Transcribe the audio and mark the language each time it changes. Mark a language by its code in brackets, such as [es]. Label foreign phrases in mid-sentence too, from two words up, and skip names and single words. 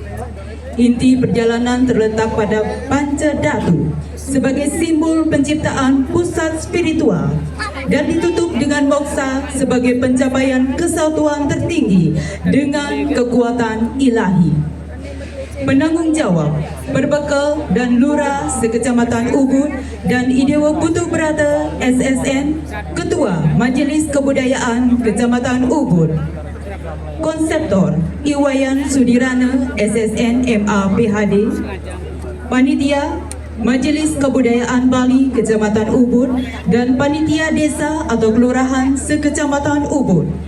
[id] Inti perjalanan terletak pada Pancadatu sebagai simbol penciptaan pusat spiritual dan ditutup dengan moksa sebagai pencapaian kesatuan tertinggi dengan kekuatan ilahi. Penanggung jawab, Perbekal dan Lurah Sekecamatan Ubud dan Idewa Putu Berata SSN, Ketua Majelis Kebudayaan Kecamatan Ubud. Konseptor Iwayan Sudirana SSN MA PhD. Panitia Majelis Kebudayaan Bali Kecamatan Ubud dan Panitia Desa atau Kelurahan Sekecamatan Ubud.